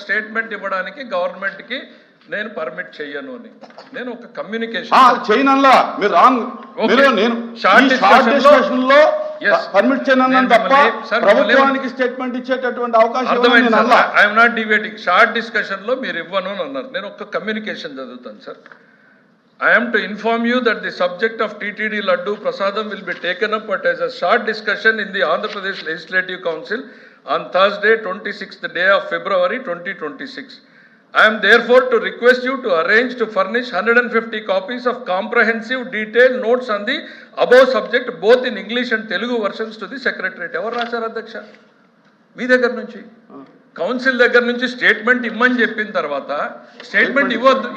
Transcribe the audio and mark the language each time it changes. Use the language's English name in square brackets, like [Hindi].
[Telugu] Statement ఇవ్వడానికి government కి నేను పర్మిట్ చెయ్యను అని. నేను ఒక కమ్యూనికేషన్ చేయనల్లా మీరు రాంగ్. నేను షార్ట్ డిస్కషన్ లో పర్మిట్ చేయను తప్ప ప్రభుత్వానికి స్టేట్మెంట్ ఇచ్చేటటువంటి అవకాశం. [English] I'm not debating. [Telugu] Short discussion లో మీరు ఇవ్వను అని అన్నారు. నేను ఒక కమ్యూనికేషన్ చదువుతాను sir. [English] I am to inform you that the subject of TTD Laddu Prasadam will be taken up as a short discussion in the Andhra Pradesh Legislative Council on Thursday, 26th day of February 2026. I am therefore to request you to arrange to furnish 150 copies of comprehensive detailed notes on the above subject both in English and Telugu versions to the Secretariat. [Telugu] Evaru racharu Adhyaksha? మీ దగ్గర నుంచి, council దగ్గర నుంచి statement ఇమ్మని చెప్పిన తర్వాత statement ఇవ్వద్దు.